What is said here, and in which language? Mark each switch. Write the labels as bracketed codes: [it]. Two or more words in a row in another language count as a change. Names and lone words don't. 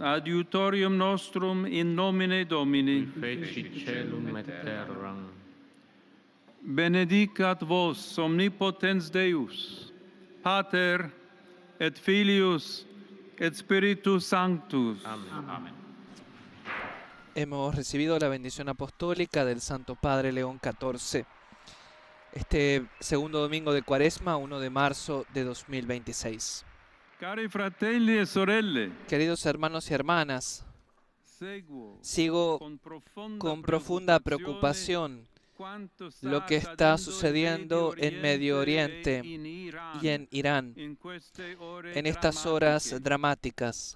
[la] adiutorium nostrum in nomine Domini, Qui feci celum et terram. benedicat vos omnipotens Deus, Pater et Filius et Spiritus Sanctus. Amén. [es] Hemos recibido la bendición apostólica del Santo Padre León XIV. Este segundo domingo de Cuaresma, 1 de marzo de 2026. [it] Cari fratelli e sorelle, [es] Queridos hermanos y hermanas, [it] seguo [es] sigo con profunda preocupación lo que está sucediendo en Medio Oriente y en Irán en estas horas dramáticas.